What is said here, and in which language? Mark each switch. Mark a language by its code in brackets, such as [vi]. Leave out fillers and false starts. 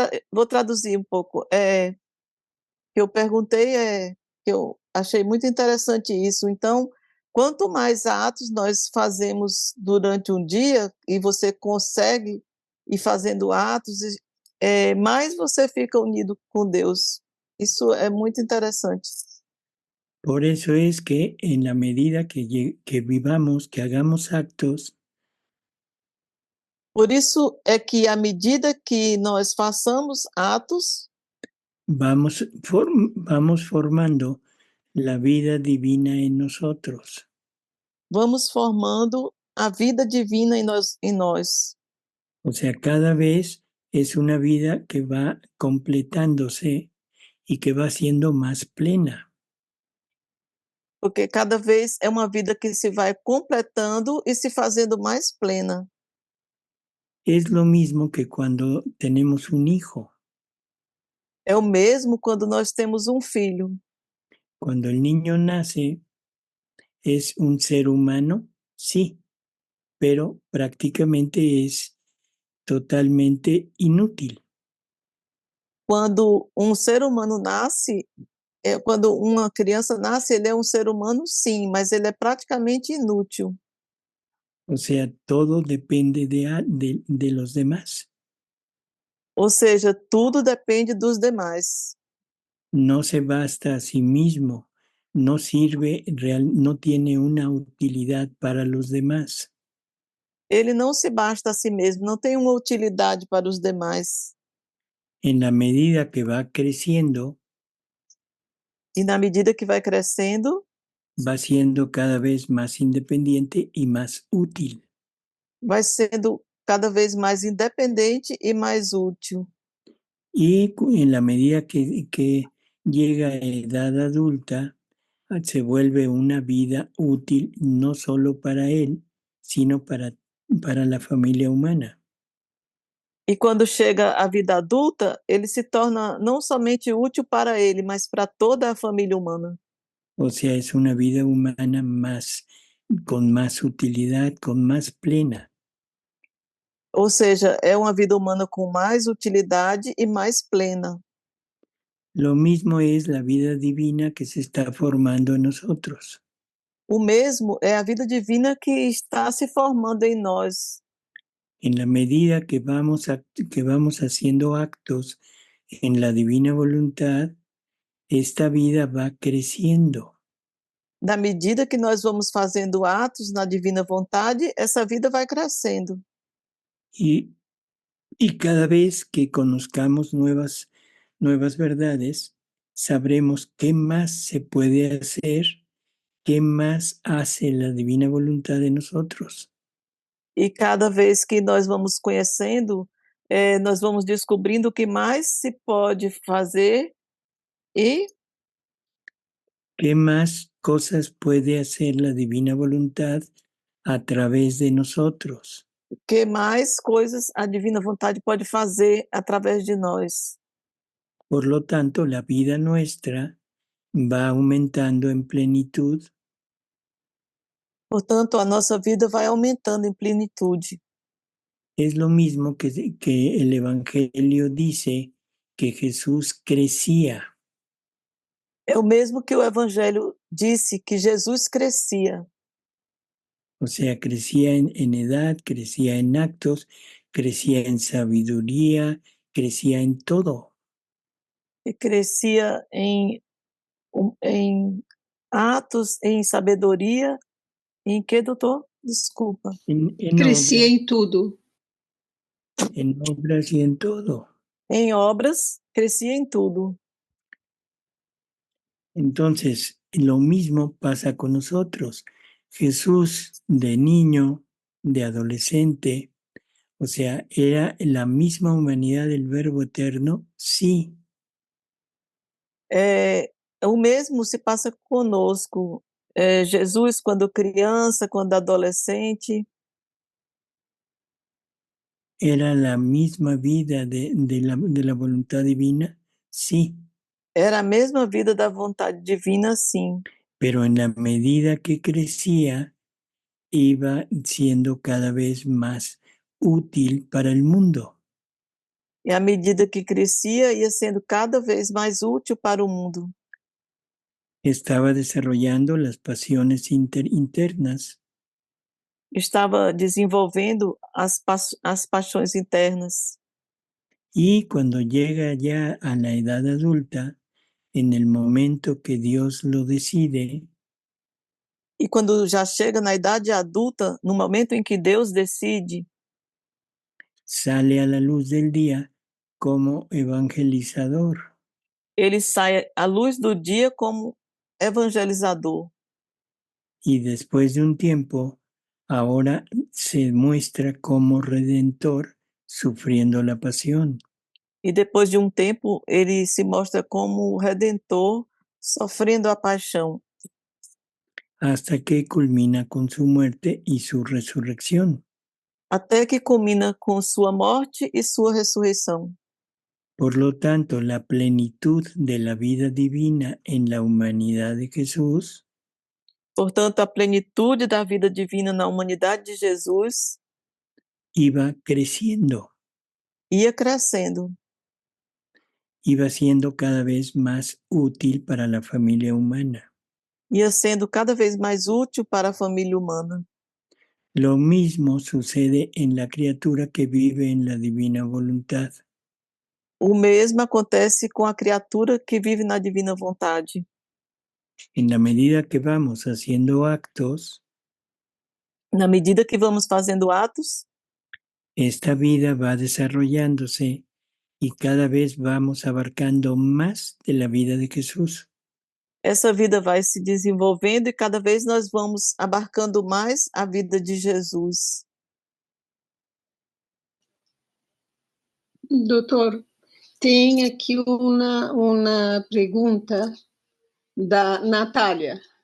[pt] Vou traduzir um pouco. Que eu perguntei que eu achei muito interessante isso. Então, quanto mais atos nós fazemos durante um dia e você consegue ir fazendo atos, mais você fica unido com Deus. Isso é muito interessante. [es] Por eso es que en la medida que vivamos, que hagamos actos, [pt] Por isso é que à medida que nós façamos atos, [es] vamos formando la vida divina en nosotros. [pt] vamos formando a vida divina em nós. [es] O sea, cada vez es una vida que va completándose y que va siendo más plena. [pt] Porque cada vez é uma vida que se vai completando e se fazendo mais plena. [es] Es lo mismo que cuando tenemos un hijo. [pt] É o mesmo quando nós temos um filho. [es] Cuando el niño nace, ¿es un ser humano? Sí, pero prácticamente es totalmente inútil. [pt] Quando um ser humano nasce, quando uma criança nasce, ele é um ser humano, sim, mas ele é praticamente inútil. [es] O sea, todo depende de los demás. [pt] Ou seja, tudo depende dos demais. [es] No se basta a sí mismo, no sirve no tiene una utilidad para los demás. [pt] Ele não se basta a si mesmo, não tem uma utilidade para os demais. [es] En la medida que va creciendo, [pt] E na medida que vai crescendo, [es] va siendo cada vez más independiente y más útil. [pt] vai sendo cada vez mais independente e mais útil. [es] Y en la medida que llega a edad adulta, se vuelve una vida útil no solo para él, sino para la familia humana. [pt] E quando chega à vida adulta, ele se torna não somente útil para ele, mas para toda a família humana. [es] O sea, es una vida humana con más utilidad, con más plena. [pt] Ou seja, é uma vida humana com mais utilidade e mais plena. [es] Lo mismo es la vida divina que se está formando en nosotros. [pt] O mesmo é a vida divina que está se formando em nós. [es] En la medida que vamos haciendo actos en la divina voluntad, esta vida va creciendo. [pt] Na medida que nós vamos fazendo atos na divina vontade, essa vida vai crescendo. [es] Y cada vez que conozcamos nuevas verdades, sabremos qué más se puede hacer, qué más hace la divina voluntad de nosotros. [pt] E cada vez que nós vamos conhecendo, nós vamos descobrindo o que mais se pode fazer e [es] qué más cosas puede hacer la divina voluntad a través de nosotros. [pt] que mais coisas a divina vontade pode fazer através de nós. [es] Por lo tanto, la vida nuestra va aumentando en plenitud. [pt] Portanto, a nossa vida vai aumentando em plenitude. [es] Es lo mismo que el Evangelio dice que Jesús crecía. [pt] É o mesmo que o Evangelho disse, que Jesus crescia. [es] O sea, crecía en edad, crecía en actos, crecía en sabiduría, crecía en todo. [pt] E crescia em atos, em sabedoria, em que, doutor? Desculpa. Crescia em tudo. [es] En obras y en todo. [pt] Em obras, crescia em tudo. [es] Entonces, lo mismo pasa con nosotros. Jesús de niño, de adolescente, o sea, ¿era la misma humanidad del Verbo eterno? Sí. [pt] O mesmo se passa conosco. Jesus, quando criança, quando adolescente, [es] ¿Era la misma vida de la voluntad divina? Sí. [pt] era a mesma vida da vontade divina, sim. [es] Pero en la medida que crecía, iba siendo cada vez más útil para el mundo. [pt] E à medida que crescia, ia sendo cada vez mais útil para o mundo. [es] Estaba desarrollando las pasiones internas. [pt] Estava desenvolvendo as paixões internas. [es] Y cuando llega ya a la edad adulta, en el momento que Dios lo decide, [pt] E quando já chega na idade adulta, no momento em que Deus decide, [es] sale a la luz del día como evangelizador. [pt] ele sai à luz do dia como evangelizador. [es] Y después de un tiempo, ahora se muestra como redentor sufriendo la pasión. [pt] E depois de um tempo, ele se mostra como o redentor, sofrendo a paixão, [es] hasta que culmina con su muerte y su resurrección. [pt] até que culmina com sua morte e sua ressurreição. [es] Por lo tanto, la plenitud de la vida divina en la humanidad de Jesús [pt] Portanto, a plenitude da vida divina na humanidade de Jesus [es] iba creciendo, [pt] ia crescendo, [es] iba siendo cada vez más útil para la familia humana. [pt] ia sendo cada vez mais útil para a família humana. [es] Lo mismo sucede en la criatura que vive en la divina voluntad. [pt] O mesmo acontece com a criatura que vive na divina vontade. [es] En la medida que vamos haciendo actos, [pt] Na medida que vamos fazendo atos, [es] esta vida va desarrollándose y cada vez vamos abarcando más de la vida de Jesús. [pt] essa vida vai se desenvolvendo e cada vez nós vamos abarcando mais a vida de Jesus. Doutor, tem aqui uma pergunta da Natália.